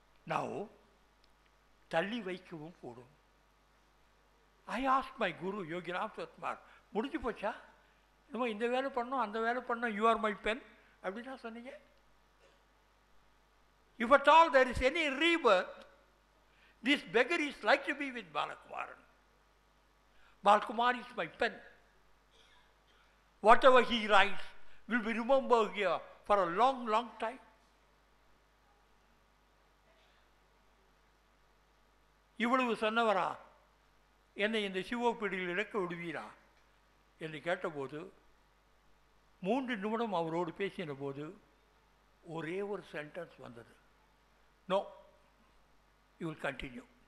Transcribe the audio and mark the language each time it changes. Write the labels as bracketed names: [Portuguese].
[Tamil] நான் தள்ளி வைக்கவும் கூடும். [English] I ask my guru [Tamil] யோகிராம் சத்குமார், முடிஞ்சு போச்சா? இன்னும் இந்த வேலை பண்ணோம் அந்த வேலை பண்ணோம், [English] you are my pen [Tamil] அப்படின்னா சொன்னீங்க. [English] If at all there is any rebirth, this beggar is like to be with Balakumaran. Balakumar is my pen. Whatever he writes will be remembered here for a long, long time. [Tamil] இவ்வளவு சொன்னவரா என்னை இந்த சிவப்பிடியில் இழக்க விடுவீரா என்று கேட்டபோது, 3 நிமிடம் அவரோடு பேசின போது ஒரே ஒரு சென்டென்ஸ் வந்தது, [English] No you will continue.